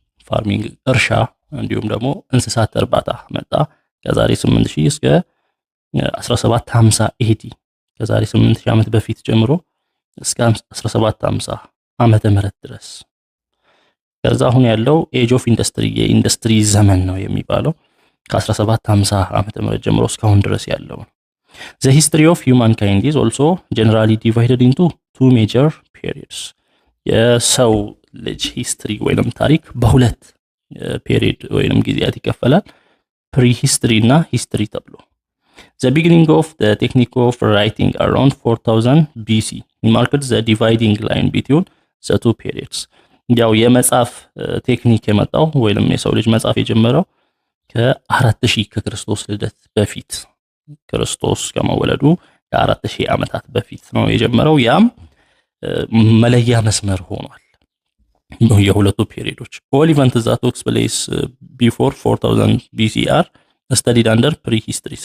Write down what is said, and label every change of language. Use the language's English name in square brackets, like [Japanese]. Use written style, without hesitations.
[Amharic] ፋርሚንግ እርሻ እንዲሁም ደግሞ እንስሳት እርባታ መጣ ከዛሬ 8000 እስከ 1750 ኤዲ ከዛሬ 8000 ዓመት በፊት ጀምሮ እስከ 1750 ዓመተ ምህረት ድረስ። ከዛ አሁን ያለው ኤጅ ኦፍ ኢንዱስትሪ የኢንዱስትሪ ዘመን ነው የሚባለው ከ1750 ዓመተ ምህረት ጀምሮ እስካሁን ድረስ ያለው። [English] The history of humankind is also generally divided into two major periods. [Amharic] የሰው ልጅ ሂስትሪ ወይንም ታሪክ በሁለት ፔሪድ ወይንም ጊዜያት ይከፈላል፣ ፕሪሂስትሪ እና ሂስትሪ ተብሎ። [English] The beginning of the technique of writing around 4000 BC marked the dividing line between the two periods. [Amharic] ያው የመጻፍ ቴክኒክ የመጣው ወይንም የሰው ልጅ መጻፍ የጀመረው ከ4000 ከክርስቶስ ልደት በፊት ክርስቶስ ከመወለዱ ከ4000 ዓመታት በፊት ነው የጀመረው። ያም መለያ መስመር ሆኗል የሁለቱ ፔሪዶች። [English] all events that took place before 4000 BC are studied under prehistory.